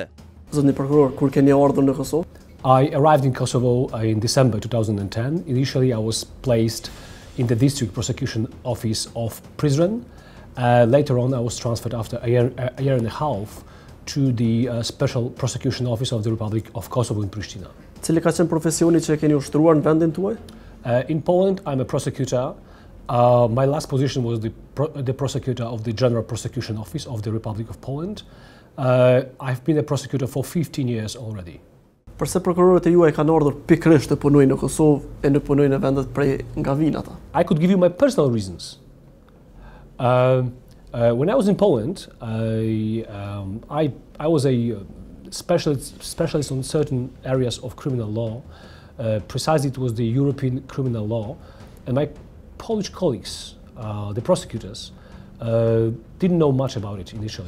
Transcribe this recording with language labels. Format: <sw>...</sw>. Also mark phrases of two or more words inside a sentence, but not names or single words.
<sq>Zotni prokuror, kur keni ardhur në Kosovë?</sq> <en>I arrived in Kosovo in December 2010. Initially, I was placed in the District Prosecution Office of Prizren. Later on, I was transferred after a year and a half to the Special Prosecution Office of the Republic of Kosovo in Pristina.</en> <sq>Cili ka qenë profesioni që e keni ushtruar në vendin tuaj?</sq> <en>In Poland, I'm a prosecutor. My last position was the prosecutor of the General Prosecution Office of the Republic of Poland. I've been a prosecutor for 15 years already.</en> <sq>Përse prokurorët e juaj kanë ardhur pikërisht të punojnë në Kosovë e në punojnë në vendet prej nga vinata?</sq> <en>I could give you my personal reasons. When I was in Poland, I was a specialist on certain areas of criminal law. Precisely, it was the European criminal law, and my Polish colleagues, the prosecutors, didn't know much about it initially.</en>